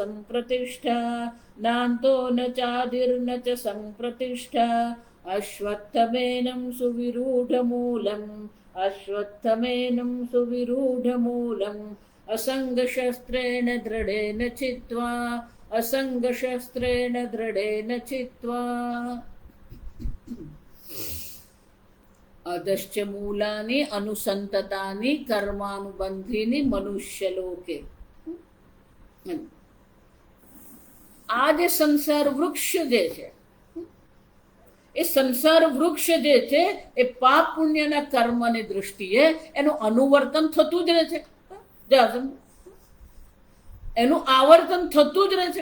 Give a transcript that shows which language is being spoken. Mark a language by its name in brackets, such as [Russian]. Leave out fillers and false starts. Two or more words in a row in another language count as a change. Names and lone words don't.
[Sanskrit] संप्रतिष्ठा अश्वत्थमेनं सुविरूढमूलम् असङ्गशस्त्रेण दृढेन चित्वा अधश्च मूलानि अनुसंततानि कर्मानुबंधीनि मनुष्यलोके। [Gujarati] આ જે સંસાર વૃક્ષ જે છે એ સંસાર વૃક્ષ જે છે એ પાપ પુણ્યના કર્મની દૃષ્ટિએ એનું અનુવર્તન થતું જ રહે છે, એનું આવર્તન થતું જ રહે છે।